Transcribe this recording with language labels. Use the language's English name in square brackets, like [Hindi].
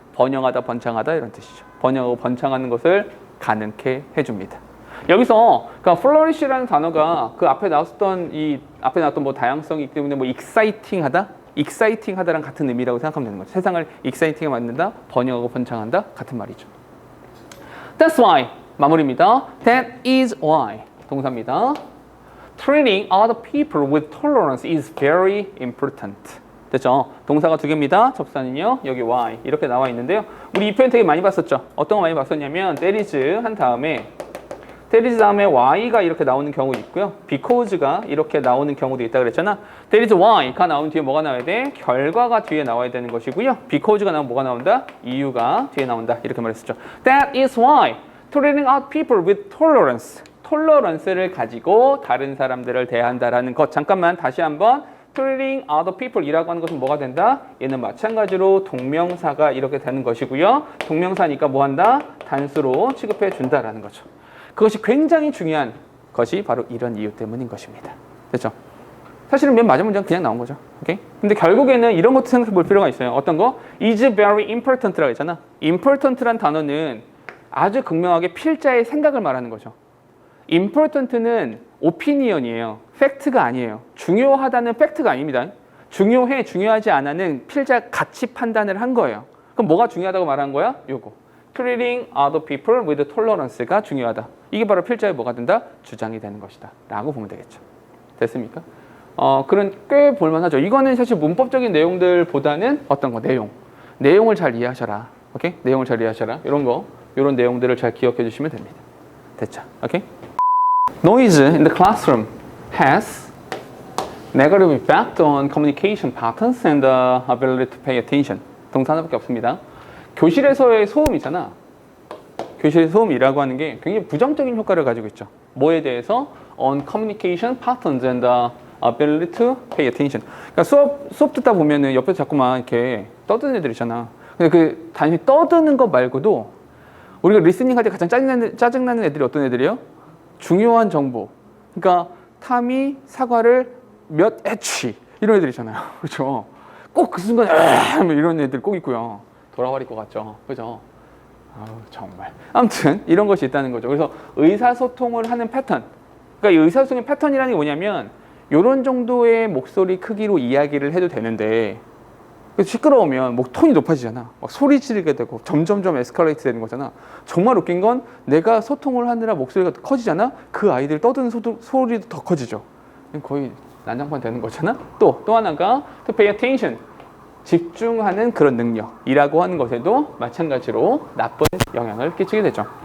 [Korean] 번영하다, 번창하다 이런 뜻이죠. 번영하고 번창하는 것을 가능케 해줍니다. 여기서 그러니까 flourish라는 단어가 그 앞에 나왔던 뭐 다양성이 있기 때문에 뭐 exciting하다랑 같은 의미라고 생각하면 되는 거죠. 세상을 exciting하게 만든다, 번영하고 번창한다 같은 말이죠. [English] That's why [Korean] 마무리입니다. [English] That is why [Korean] 동사입니다. [English] Treating other people with tolerance is very important. [Korean] 됐죠? 동사가 두 개입니다. 접사는요, 여기 why 이렇게 나와 있는데요. 우리 이 표현 되게 많이 봤었죠? 어떤 거 많이 봤었냐면 that is 한 다음에 that is 다음에 why가 이렇게 나오는 경우도 있고요. because가 이렇게 나오는 경우도 있다 그랬잖아. [English] that is why [Korean] 가 나온 뒤에 뭐가 나와야 돼? 결과가 뒤에 나와야 되는 것이고요. because가 나오면 뭐가 나온다? 이유가 뒤에 나온다. 이렇게 말했었죠. [English] That is why treating other people with tolerance. [Korean] 톨러런스를 가지고 다른 사람들을 대한다라는 것. 잠깐만 다시 한번. [English] treating other people [Korean] 이라고 하는 것은 뭐가 된다? 얘는 마찬가지로 동명사가 이렇게 되는 것이고요. 동명사니까 뭐 한다? 단수로 취급해 준다라는 거죠. 그것이 굉장히 중요한 것이 바로 이런 이유 때문인 것입니다. 됐죠? 사실은 맨 마지막 문장은 그냥 나온 거죠. 오케이? 근데 결국에는 이런 것도 생각해 볼 필요가 있어요. 어떤 거? [English] is very important라고 [Korean] 했잖아. important란 단어는 아주 극명하게 필자의 생각을 말하는 거죠. important는 opinion이에요. 팩트가 아니에요. 중요하다는 팩트가 아닙니다. 중요해, 중요하지 않아는 필자 가치 판단을 한 거예요. 그럼 뭐가 중요하다고 말한 거야? 요거. [English] treating other people with tolerance가 [Korean] 중요하다. 이게 바로 필자의 뭐가 된다? 주장이 되는 것이다. 라고 보면 되겠죠. 됐습니까? 그런 꽤 볼만하죠. 이거는 사실 문법적인 내용들보다는 어떤 거? 내용을 잘 이해하셔라. 오케이? 내용을 잘 이해하셔라. 이런 내용들을 잘 기억해 주시면 됩니다. 됐죠? 오케이? [English] Noise in the classroom has negative effect on communication patterns and the ability to pay attention. [Korean] 동사 하나밖에 없습니다. 교실에서의 소음이잖아. 교실의 소음이라고 하는 게 굉장히 부정적인 효과를 가지고 있죠. 뭐에 대해서? [English] On communication patterns and the ability to pay attention. [Korean] 그러니까 수업 듣다 보면은 옆에서 자꾸만 이렇게 떠드는 애들 있잖아. 근데 그 단순히 떠드는 것 말고도 우리가 리스닝 할 때 가장 짜증나는 애들이 어떤 애들이에요? 중요한 정보. 그러니까 탐이 사과를 몇 애취 이런 애들 있잖아요. 그렇죠? 꼭 그 순간 이런 애들 꼭 있고요. 돌아버릴 것 같죠. 그죠? 정말. 아무튼 이런 것이 있다는 거죠. 그래서 의사소통을 하는 패턴. 그러니까 이 의사소통의 패턴이라는 게 뭐냐면 이런 정도의 목소리 크기로 이야기를 해도 되는데 시끄러우면 목 톤이 높아지잖아. 막 소리 지르게 되고 점점점 에스컬레이트 되는 거잖아. 정말 웃긴 건 내가 소통을 하느라 목소리가 커지잖아. 그 아이들 떠드는 소리도 더 커지죠. 거의 난장판 되는 거잖아. 또 하나가 [English] to pay attention. [Korean] 집중하는 그런 능력이라고 하는 것에도 마찬가지로 나쁜 영향을 끼치게 되죠.